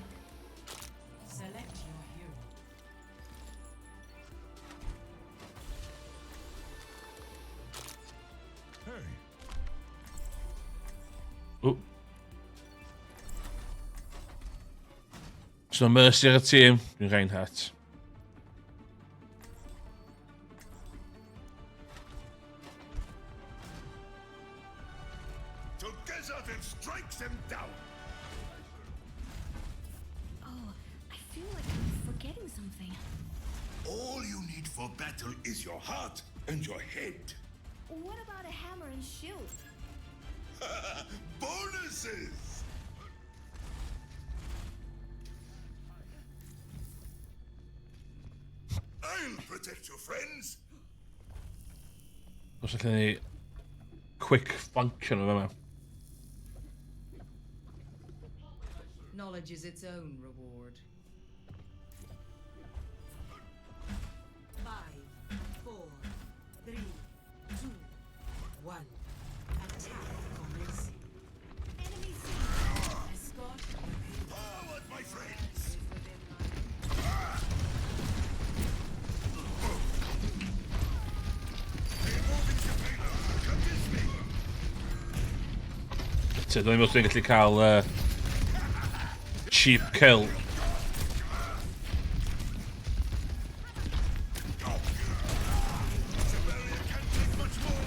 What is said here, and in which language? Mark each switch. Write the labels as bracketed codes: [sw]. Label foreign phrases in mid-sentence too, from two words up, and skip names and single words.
[en] Select your hero. Hey, [cy] Oh. So Mercy ar y tîm. Dwi'n Reinhardt. [en] together then strikes them down. Oh, I feel like I'm forgetting something. All you need for battle is your heart and your head. What about a hammer and shield? Bonuses! I'll protect your friends. [cy] Os allan ni [en] quick function [cy] o yma. [en] Knowledge is its own reward. 5, 4, 3, 2, 1. Attack commencing. Enemy seen. Escort Forward, my friends! Is within my Removing the payload. Convince me. So, [cy] dwi'n meddwl dwi'n gallu cael [en] cheap kill. The barrier can't take much more.